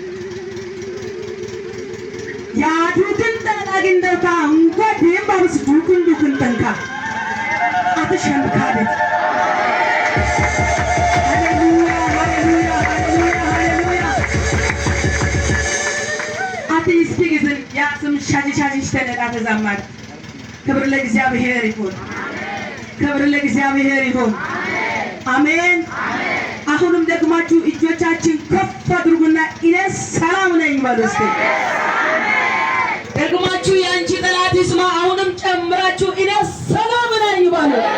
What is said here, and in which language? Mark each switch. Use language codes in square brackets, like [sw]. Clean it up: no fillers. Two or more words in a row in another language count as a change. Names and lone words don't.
[am] Ya dukun tanagin ka unko dimbab dukun tanka. Ata shemkade. Hallelujah, hallelujah, hallelujah, hallelujah. Ati ispigizin ያስም ሻጂ ተነዳተ ዘማድ ክብር ለእግዚአብሔር ይሁን ክብር ለእግዚአብሔር ይሁን አሜን አሁንም ደግማችሁ እጆቻችን ከፍ አድርጉና ኢየሱስ ሰላም ነኝ በሉ እስቲ ደግማችሁ ያንቺ ጠላት ይስማ አሁንም ጨምራችሁ ኢየሱስ ሰላም ነኝ በሉ